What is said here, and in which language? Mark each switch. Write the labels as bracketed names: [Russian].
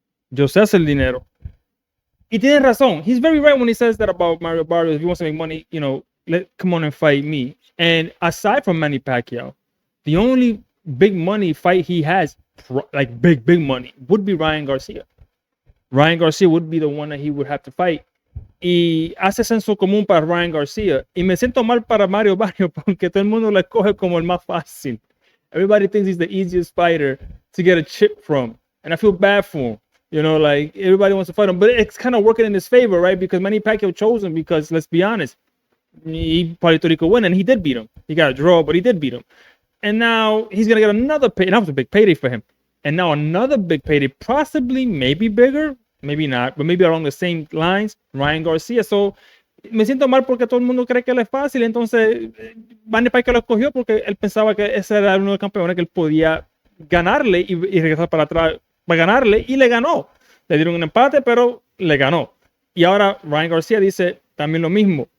[Spanish] Yo sé hacer dinero. Y tiene razón. [English] He's very right when he says that about Mario Barrios. If he wants to make money, come on and fight me. And aside from Manny Pacquiao, the only big money fight he has, like big money, would be Ryan Garcia. Ryan Garcia would be the one that he would have to fight. [Spanish] Y hace senso común para Ryan Garcia. Y me siento mal para Mario Barrios porque todo el mundo le coge como el más fácil. [English] Everybody thinks he's the easiest fighter to get a chip from. And I feel bad for him. Like everybody wants to fight him. But it's kind of working in his favor, right? Because Manny Pacquiao chose him because, let's be honest, he Puerto Rico win, and he did beat him. He got a draw, but he did beat him. And now he's going to get another pay. And that was a big payday for him. And now another big payday, possibly, maybe bigger, maybe not, but maybe along the same lines, Ryan Garcia. [Spanish] So, me siento mal porque todo el mundo cree que él es fácil. Entonces, Manny Pacquiao lo escogió porque él pensaba que ese era uno de los campeones que él podía ganarle y regresar para atrás para ganarle, y le ganó. Le dieron un empate, pero le ganó. Y ahora Ryan Garcia dice también lo mismo.